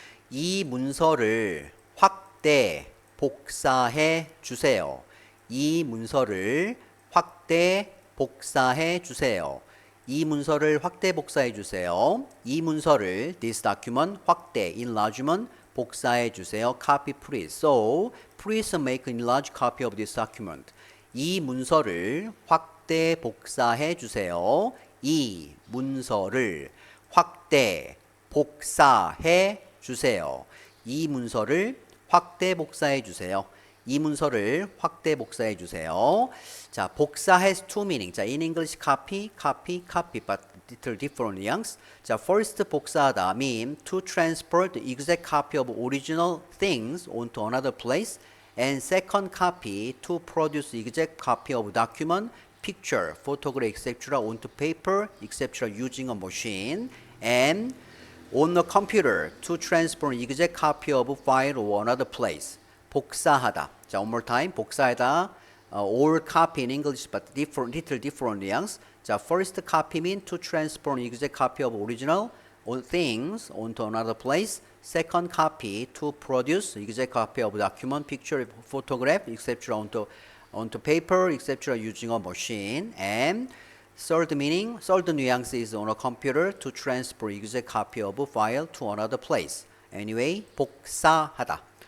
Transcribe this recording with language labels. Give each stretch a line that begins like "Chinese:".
Korean: 이 문서를 확대 복사해 주세요. 이 문서를 확대 복사해 주세요. 이 문서를 확대 복사해 주세요. 이 문서를
English: this document
Korean: 확대 enlargement 복사해 주세요.
English: Copy please. So please make an enlarged copy of this document.
Korean: 이 문서를 확대 복사해 주세요. 이 문서를 확대 복사해 주세요. 이 문서를 확대 복사해 주세요. 이 문서를 확대 복사해 주세요.
English: 자, 복사 has two meaning. 자, in English copy, but little different nuance. 자, first 복사하다 mean to transfer the exact copy of original things onto another place. And second copy to produce the exact copy of document, picture, photograph, etc. onto paper, etc. using a machine. And on the computer to transfer an exact copy of a file or another place.
Korean: 복사하다. 자,
English: one more time.
Korean: 복사하다.
English: All copy in English, but little different nuance. 자, first copy mean to transfer an exact copy of original things onto another place. Second copy to produce exact copy of document, picture, photograph, etc. onto onto paper, etc. using a machine. And third meaning, third nuance is on a computer to transfer exact copy of a file to another place. Anyway, 복사하다.